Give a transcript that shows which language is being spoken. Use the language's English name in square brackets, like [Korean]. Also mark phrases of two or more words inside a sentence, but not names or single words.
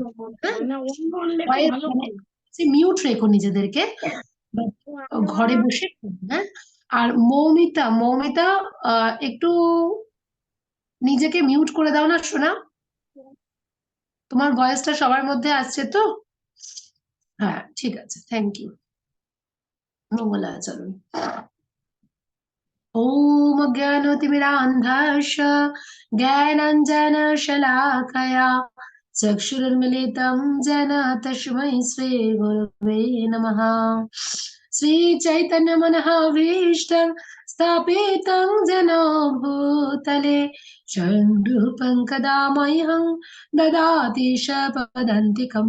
[Bangla] হ্যাঁ, মিউট রেখো নিজেদেরকে, ঘরে বসে করো, হ্যাঁ? আর মৌমিতা, মৌমিতা, একটু নিজেকে মিউট করে দাও না সোনা। তোমার ভয়েসটা সবার মধ্যে আসছে তো? হ্যাঁ, ঠিক আছে, [English] thank you. [Bangla] মঙ্গলাচরণ। [Sanskrit] ॐ ज्ञानतिमिरान्धस्य ज्ञानाञ्जनशलाकया चक्षुरुन्मिलितं येन तस्मै श्रीगुरवे नमः। श्रीचैतन्यमनःभीष्टं स्थापितं येन भूतले स्वयं रूपं कदा मह्यं ददाति स्वपदान्तिकम्।